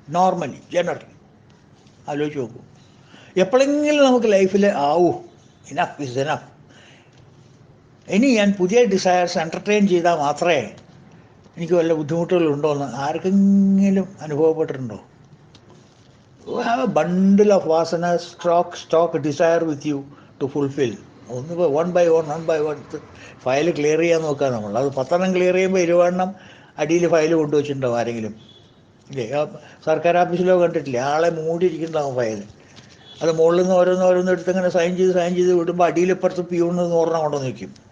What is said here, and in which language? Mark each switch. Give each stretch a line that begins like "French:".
Malayalam: Normally, generally ആലോചിച്ച് നോക്കൂ. എപ്പോഴെങ്കിലും നമുക്ക് ലൈഫിൽ
English: enough is enough,
Malayalam: ഇനി ഞാൻ പുതിയ ഡിസയർസ് എൻ്റർടൈൻ ചെയ്താൽ മാത്രമേ എനിക്ക് വല്ല ബുദ്ധിമുട്ടുകളുണ്ടോ എന്ന് ആർക്കെങ്കിലും അനുഭവപ്പെട്ടിട്ടുണ്ടോ?
English: You have a bundle of vasanas, stock desire with you to fulfill.
Malayalam: ഒന്ന്
English: one by one
Malayalam: file clear ചെയ്യാൻ നോക്കുക നമ്മൾ. അത് 10 ക്ലിയർ ചെയ്യുമ്പോൾ 20 അടിയിൽ ഫയൽ കൊണ്ടുവച്ചിട്ടുണ്ടാവും ആരെങ്കിലും, ഇല്ലേ? സർക്കാർ ഓഫീസിലോ കണ്ടിട്ടില്ലേ? ആളെ മൂടിയിരിക്കുന്നുണ്ടാവും ഫയൽ. അത് മുകളിൽ നിന്ന് ഓരോന്ന് എടുത്ത് ഇങ്ങനെ സൈൻ ചെയ്ത് വിടുമ്പോൾ അടിയിലിപ്പുറത്ത് പിയൂണ് 100 കൊണ്ടുവന്ന് വയ്ക്കും.